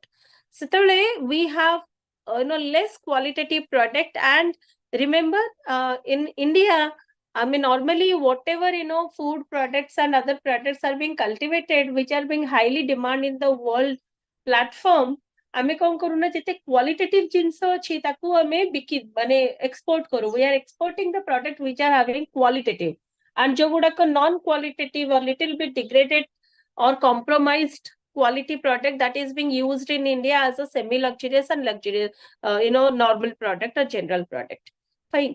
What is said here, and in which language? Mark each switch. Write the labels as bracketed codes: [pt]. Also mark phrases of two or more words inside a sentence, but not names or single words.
[en] Seteବେଳେ we have less qualitative product, and remember in India, I mean, normally whatever food products and other products are being cultivated, which are being highly demanded in the world platform, [or] ଆମେ କଣ କରୁନା ଯେତେ qualitative ଜିନିଷ ଅଛି ତାକୁ ଆମେ ମାନେ export କରୁ. [en] We are exporting the product which are having qualitative, and ଯୋଉଗୁଡାକ non qualitative or little bit degraded or compromised quality product, that is being used in India as a semi-luxurious and luxurious, normal product or general product. Fine.